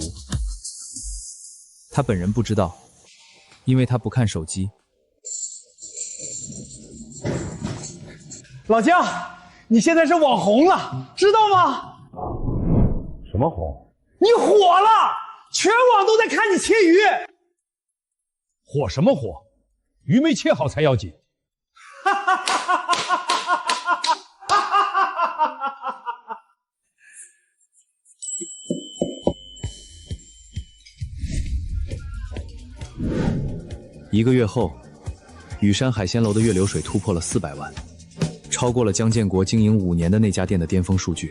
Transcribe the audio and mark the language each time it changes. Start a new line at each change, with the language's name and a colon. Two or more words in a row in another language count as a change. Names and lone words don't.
Chinese: 他本人不知道，因為他不看手機。老姜，你現在是網紅了，知道嗎？什麼紅？你火了，全網都在看你切魚。火什麼火？ 魚沒切好才要緊。 1個月後，雨山海鮮樓的月流水突破了400萬，超過了江建國經營5年的那家店的巔峰數據。